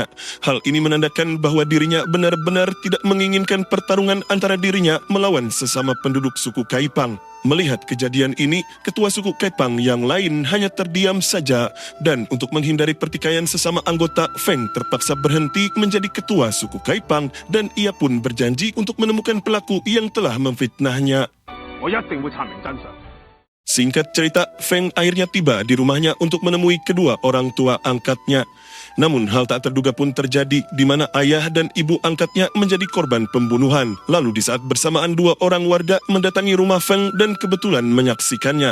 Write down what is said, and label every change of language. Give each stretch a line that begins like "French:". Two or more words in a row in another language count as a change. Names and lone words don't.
Indonesian: Hal ini menandakan bahwa dirinya benar-benar tidak menginginkan pertarungan antara dirinya melawan sesama penduduk suku Kaipang. Melihat kejadian ini, ketua suku Kaipang yang lain hanya terdiam saja. Dan untuk menghindari pertikaian sesama anggota, Feng terpaksa berhenti menjadi ketua suku Kaipang dan ia pun berjanji untuk menemukan pelaku yang telah memfitnahnya.
Cantonese: 我一定會查明真相。
Indonesian: Singkat cerita, Feng akhirnya tiba di rumahnya untuk menemui kedua orang tua angkatnya. Namun hal tak terduga pun terjadi di mana ayah dan ibu angkatnya menjadi korban pembunuhan. Lalu di saat bersamaan dua orang warga mendatangi rumah Feng dan kebetulan menyaksikannya.